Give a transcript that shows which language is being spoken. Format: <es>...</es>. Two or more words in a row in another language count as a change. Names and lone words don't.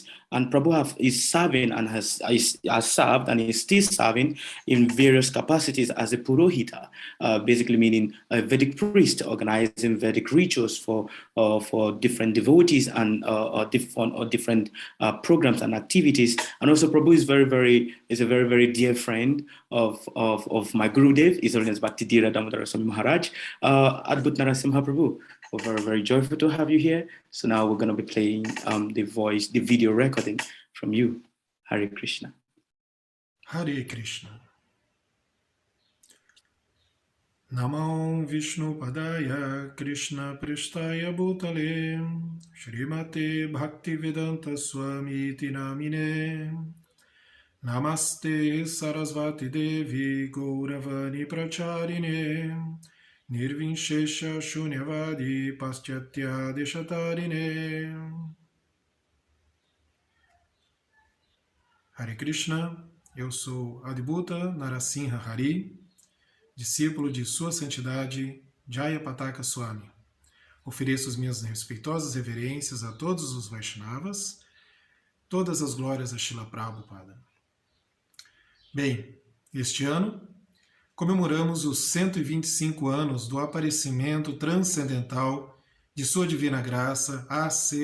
<en>And Prabhu is serving and has served and is still serving in various capacities as a Purohita, basically meaning a Vedic priest organizing Vedic rituals for different devotees and different programs and activities. And also Prabhu is a very, very dear friend of my Gurudev, His Holiness Bhakti Dhira Damodara Swami Maharaj. Adbhut Narasimha Prabhu, we're very, very joyful to have you here. So now we're going to be playing the video recording from you. Hare Krishna. Hare Krishna.</en> <sa>नमो विष्णु पादाय कृष्ण प्रेष्ठाय भूतले श्रीमते भक्ति वेदान्त स्वामिन् इति नामिने नमस्ते सारस्वते देवे गौरवाणी प्रचारिणे निर्विशेष शून्यवादि पाश्चात्य देशतारिणे.</sa> <pt>Hare Krishna, eu sou Adbhuta Narasimha Hari, discípulo de Sua Santidade Jayapataka Swami. Ofereço as minhas respeitosas reverências a todos os Vaishnavas, todas as glórias a Srila Prabhupada. Bem, este ano comemoramos os 125 anos do aparecimento transcendental de Sua Divina Graça A.C.</pt>